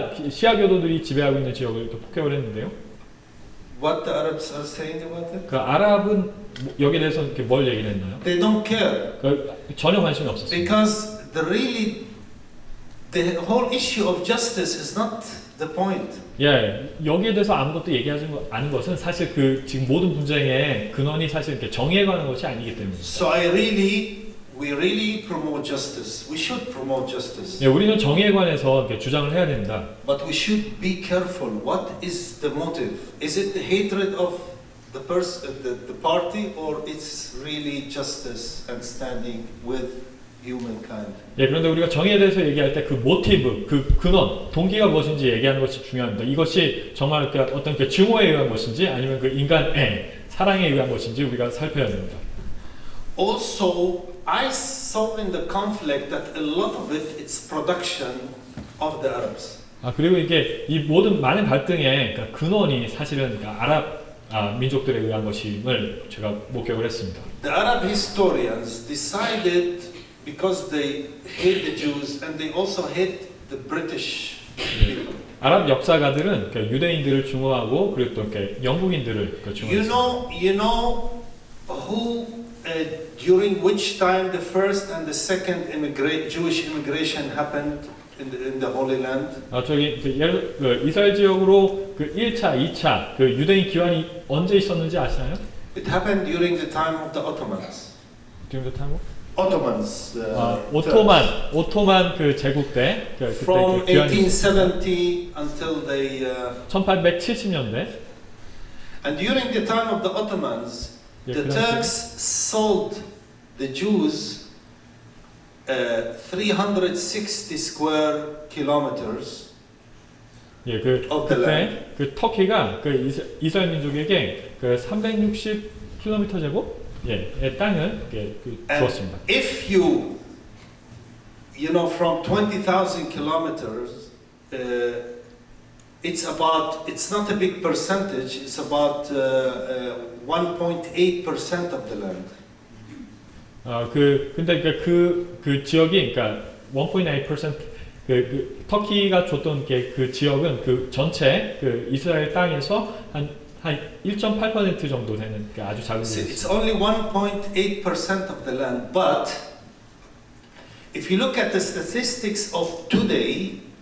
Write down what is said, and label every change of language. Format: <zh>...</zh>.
<ko>시아 교도들이 지배하고 있는 지역을 이렇게 폭격을 했는데요.</ko> <en>What the Arabs are saying about it?</en> <ko>아랍은 여기에 대해서 이렇게 뭘 얘기를 했나요?</ko> <en>They don't care</en> <ko>전혀 관심이 없었습니다.</ko> <en>because the whole issue of justice is not the point.</en> <ko>예, 여기에 대해서 아무것도 얘기하지 않은 것은 사실 지금 모든 분쟁의 근원이 사실 이렇게 정의에 관한 것이 아니기 때문입니다.</ko> <en>So we really promote justice. We should promote justice.</en> <ko>예, 우리는 정의에 관해서 이렇게 주장을 해야 됩니다.</ko> <en>But we should be careful. What is the motive? Is it the hatred of the party, or it's really justice and standing with humankind?</en> <ko>예, 그런데 우리가 정의에 대해서 얘기할 때 그 모티브, 그 근원, 동기가 무엇인지 얘기하는 것이 중요합니다. 이것이 정말 어떤 증오에 의한 것인지 아니면 인간의 사랑에 의한 것인지 우리가 살펴야 됩니다.</ko> <en>Also, I saw in the conflict that a lot of it's production of the Arabs.</en> <ko>그리고 이 모든 많은 갈등의 근원이 사실은 아랍 민족들에 의한 것임을 제가 목격을 했습니다.</ko> <en>The Arab historians decided, because they hate the Jews and they also hate the British people.</en> <ko>아랍 역사가들은 유대인들을 중호하고 그리고 또 영국인들을 중호했습니다.</ko> <en>You know who during which time the first and the second Jewish immigration happened in the Holy Land?</en> <ko>이스라엘 지역으로 1차, 2차 유대인 기환이 언제 있었는지 아시나요?</ko> <en>It happened during the time of the Ottomans. During the time of? Ottomans.</en> <ko>오토만 그 제국 때 그때</ko> <en>From</en> <ko>그 귀환이</ko> <en>1870 until they</en> <ko>1870년대</ko> <en>and during the time of the Ottomans,</en> <ko>예,</ko> <en>the</en> <ko>그 당시에</ko> <en>Turks sold the Jews 360 square kilometers</en> <ko>예, 그</ko> <en>of the</en> <ko>그때</ko> <en>land.</en> <ko>그 터키가 그 이스라엘 민족에게 그 360km 제곱 의 땅을 그</ko> <en>And</en> <ko>주었습니다.</ko> <en>if you know, from 20,000 kilometers, it's not a big percentage, it's about 1.8% of the land.</en> <ko>근데 그 지역이 그러니까 1.8% 그 터키가 줬던 그 지역은 그 전체 그 이스라엘 땅에서 한 1.8% 정도 되는 그 아주 작은</ko> <en>See,</en> <ko>지역.</ko> <en>it's only 1.8% of the land, but if you look at the statistics of today,</en>